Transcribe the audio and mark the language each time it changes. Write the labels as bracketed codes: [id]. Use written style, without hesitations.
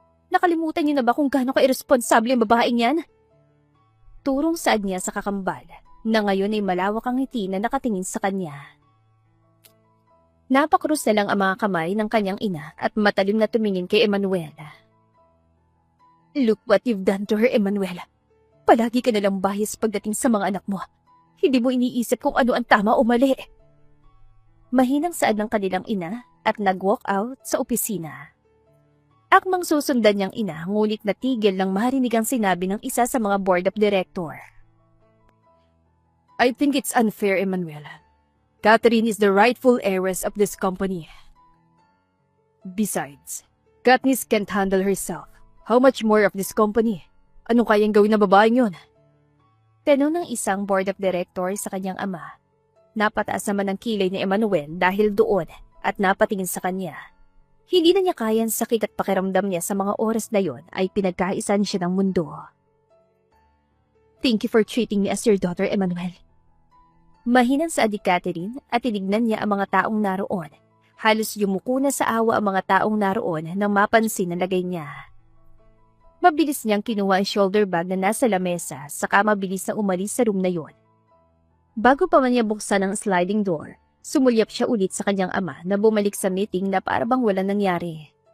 [tl] Nakalimutan niyo na ba kung gaano ka-irresponsable ang babaeng yan? Turong saad niya sa kakambal na ngayon ay malawak ang ngiti na nakatingin sa kanya. Napakrus na lang ang mga kamay ng kanyang ina at matalim na tumingin kay Emmanuel. [en] Look what you've done to her, Emmanuel. [tl] Palagi ka nalang bias pagdating sa mga anak mo. Hindi mo iniisip kung ano ang tama o mali. Mahinang saad ng kanilang ina at nag-walk out sa opisina. Akmang susundan niyang ina, ngunit natigil nang marinig ang sinabi ng isa sa mga board of director. [en] I think it's unfair, Emmanuel. Catherine is the rightful heiress of this company. Besides, Katniss can't handle herself. How much more of this company? [tl] Anong kayang gawin na babaeng yun? Tanong ng isang board of directors sa kanyang ama. Napataas naman ang kilay ni Emmanuel dahil doon at napatingin sa kanya. Hindi na niya kayang sakit at pakiramdam niya sa mga oras na yon ay pinagkaisan siya ng mundo. [en] Thank you for treating me as your daughter, Emmanuel. [tl] Mahinang sa adik Catherine at tinignan niya ang mga taong naroon. Halos yumuko na sa awa ang mga taong naroon nang mapansin ang lagay niya. Mabilis niyang kinuha ang shoulder bag na nasa lamesa saka mabilis na umalis sa room na yon. Bago pa man niya buksan ang sliding door, sumulyap siya ulit sa kanyang ama na bumalik sa meeting na para bang walang nangyari.